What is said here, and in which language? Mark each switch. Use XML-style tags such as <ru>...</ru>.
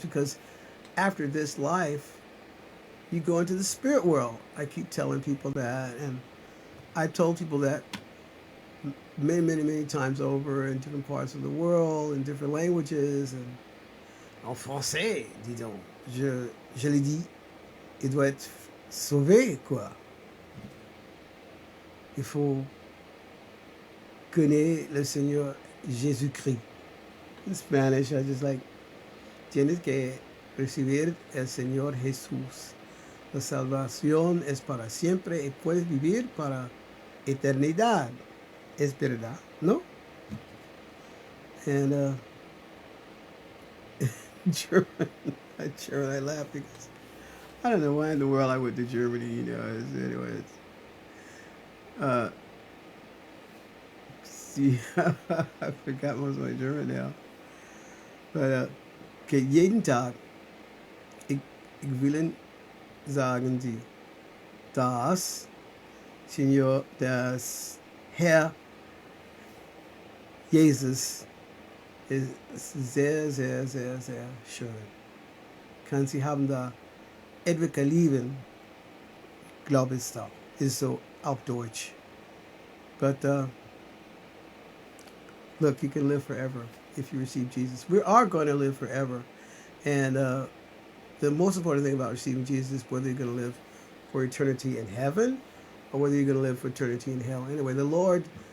<en>Because after this life, you go into the spirit world. I keep telling people that, and I told people that many, many, many times over in different parts of the world, in different languages, and en français, dis donc.</en> <fr>Je l'ai dit, il doit être sauvé, quoi. Il faut connaître le Seigneur Jésus-Christ.</fr> <en>In Spanish, I just like,</en> <es>tienes que recibir el Señor Jesús. La salvación es para siempre y puedes vivir para eternidad. Es verdad, ¿no?</es> <en>And German. German. I laugh because I don't know why in the world I went to Germany. Anyways. Uh, see, I forgot most of my German now. But okay,</en> <de>jeden Tag, ich will sagen Sie, dass, Senor, dass Herr Jesus ist sehr, sehr, sehr, sehr schön. Kann Sie haben da etwas lieben, glaube ich da. Ist so auf Deutsch.</de> <en>But look, you can live forever if you receive Jesus. We are going to live forever. And the most important thing about receiving Jesus is whether you're going to live for eternity in heaven or whether you're going to live for eternity in hell. Anyway, the Lord.</en>